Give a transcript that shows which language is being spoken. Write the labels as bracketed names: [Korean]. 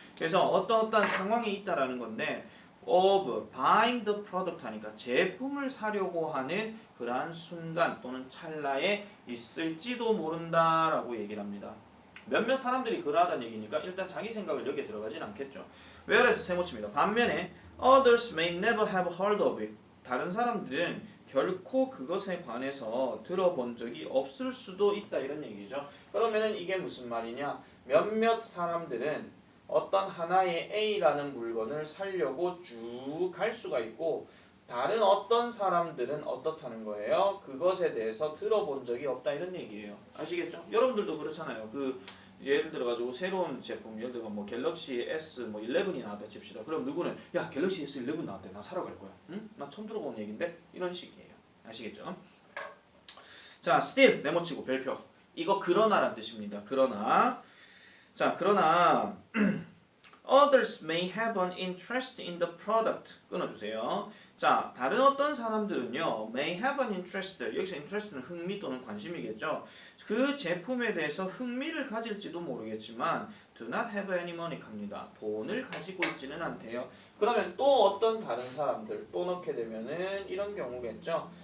[Korean] 그래서 어떠한 상황이 있다라는 건데 of buying the product 하니까 제품을 사려고 하는 그러한 순간 또는 찰나에 있을지도 모른다라고 얘기를 합니다. 몇몇 사람들이 그러하다는 얘기니까 일단 자기 생각을 여기에 들어가진 않겠죠. whereas 세모치입니다. [English] 반면에 others may never have heard of it. [Korean] 다른 사람들은 결코 그것에 관해서 들어본 적이 없을 수도 있다 이런 얘기죠. 그러면은 이게 무슨 말이냐? 몇몇 사람들은 어떤 하나의 A라는 물건을 사려고 쭉 갈 수가 있고 다른 어떤 사람들은 어떻다는 거예요? 그것에 대해서 들어본 적이 없다 이런 얘기예요. 아시겠죠? 여러분들도 그렇잖아요. 예를 들어 가지고 새로운 제품 예를 들어 뭐 갤럭시 S 뭐 11이 나왔다 칩시다. 그럼 누구는 야 갤럭시 S 11 나왔대 나 사러 갈 거야. 응? 나 처음 들어본 얘긴데 이런 식이에요. 아시겠죠? 자, still 네모치고 별표. 이거 그러나란 뜻입니다. [English] 그러나 자, 그러나 others may have an interest in the product. [Korean] 끊어주세요. 자, 다른 어떤 사람들은요, may have an interest. 여기서 interest는 흥미 또는 관심이겠죠. 그 제품에 대해서 흥미를 가질지도 모르겠지만, do not have any money 합니다. 돈을 가지고 있지는 않대요. 그러면 또 어떤 다른 사람들 또 넣게 되면은 이런 경우겠죠.